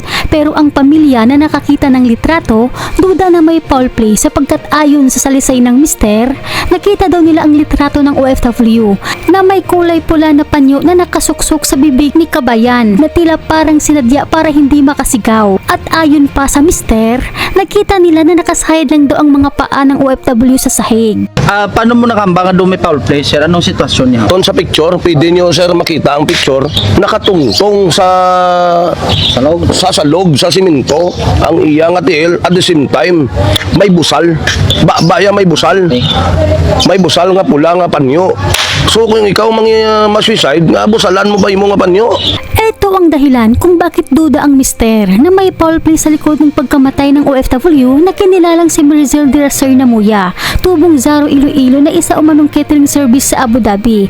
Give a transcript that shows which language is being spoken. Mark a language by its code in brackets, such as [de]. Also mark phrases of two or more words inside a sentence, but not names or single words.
[tl] Pero ang pamilya na nakakita ng litrato, duda na may [en] foul play [tl] sapagkat ayon sa salisay ng mister, nakita daw nila ang litrato ng OFW na may kulay pula na panyo na nakasuksok sa bibig ni kabayan na tila parang sinadya para hindi makasigaw. At ayon pa sa mister, nakita nila na nakasahid lang daw ang mga paa ng OFW sa sahig. Paano mo nakambanga doon may [en] foul play, [tl] sir? Anong sitwasyon niya? [hil] Doon sa picture, pwede nyo sir makita ang picture, nakatungtong sa salog, sa simento, ang iya nga tiil, [en] at the same time, [hil] may busal. Baya may busal. May busal nga pula nga panyo. So kung ikaw ma-suicide, nga busalan mo ba yung mga panyo? [tl] Ito ang dahilan kung bakit duda ang mister na may [en] foul play [tl] sa likod ng pagkamatay ng OFW na kinilalang si Mirzel de Namuya, tubong Zaro Iloilo na isa umanong [en] catering service [tl] sa Abu Dhabi.